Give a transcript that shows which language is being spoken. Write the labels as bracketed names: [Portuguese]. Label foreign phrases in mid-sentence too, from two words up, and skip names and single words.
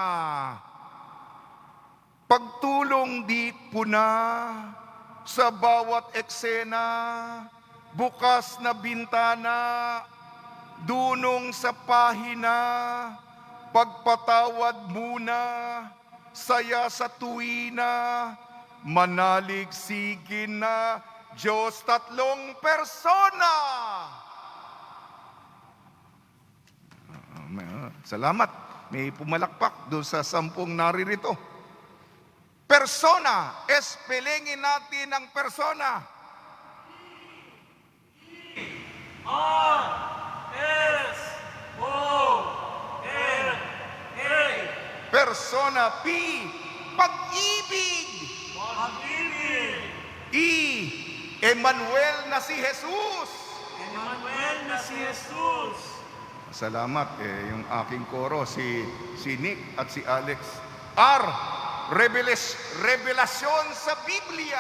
[Filipino] Pagtulong di puna sa bawat eksena, bukas na bintana, dunong sa pahina, pagpatawad muna, saya sa tuwina, manaligsigin na, Diyos tatlong persona. Salamat. May pumalakpak doon sa 10 naririto. Persona, espelengin natin ang persona. R-S-O-N-A. Persona, P, pag-ibig. Pag-ibig. E, Emmanuel na si Jesus. Emmanuel na si Jesus. Salamat. Yung aking koro, si Nick at si Alex. R, revelasyon sa Biblia.